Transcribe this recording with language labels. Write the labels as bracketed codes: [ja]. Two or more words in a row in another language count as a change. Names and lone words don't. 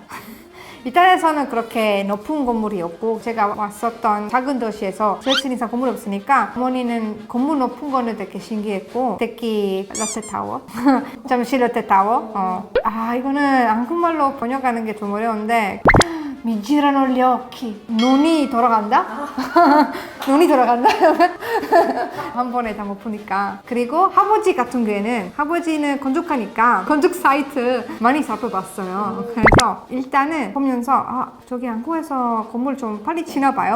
[ko] 이탈리아에서는 그렇게 높은 건물이 없고 제가 왔었던 작은 도시에서 100층 이상 건물이 없으니까 어머니는 건물 높은 거는 되게 신기했고 특히 롯데타워 잠실 롯데타워 이거는 한국말로 번역하는 게 좀 어려운데 [it] Mi girano gli occhi. [ko] 눈이 돌아간다? 눈이 돌아간다? 한 번에 다 못 보니까. 그리고 아버지 같은 경우에는 아버지는 건축하니까 건축 사이트 많이 살펴봤어요. 그래서 일단은 보면서 저기 한국에서 건물 좀 빨리 지나 봐요.